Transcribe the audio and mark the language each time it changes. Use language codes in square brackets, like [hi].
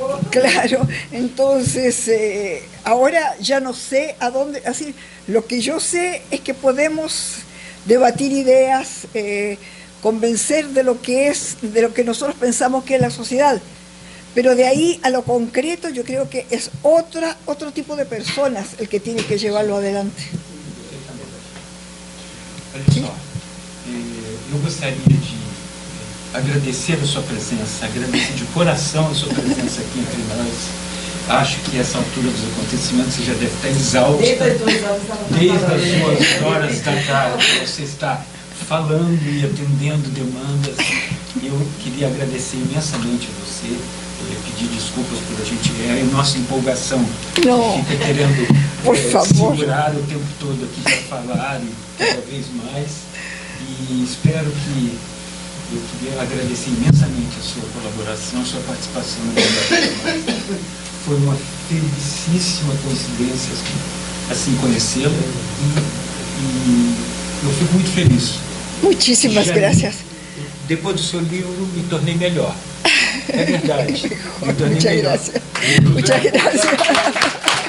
[es] Claro, entonces ahora ya no sé a dónde, así, lo que yo sé es que podemos debatir ideas, convencer de lo que nosotros pensamos que es la sociedad. Pero de ahí a lo concreto yo creo que es otro tipo de personas el que tiene que llevarlo adelante. [pt] Olha só, eu gostaria de agradecer a sua presença, agradecer de coração a sua presença aqui entre nós. Acho que essa altura dos acontecimentos você já deve estar exausta, desde as suas horas da tarde, você está falando e atendendo demandas. Eu queria agradecer imensamente a você, pedir desculpas por a gente, a nossa empolgação, fica querendo segurar o tempo todo aqui para falar e cada vez mais. E espero que eu queria agradecer imensamente a sua colaboração, a sua participação no debate. Foi uma felicíssima coincidência assim conhecê-la e eu fico muito feliz. [es] Muchísimas gracias. [pt] Depois do seu livro me tornei melhor. É verdade. Me tornei [es] Muchas [pt] melhor. [es] gracias. Muchas gracias.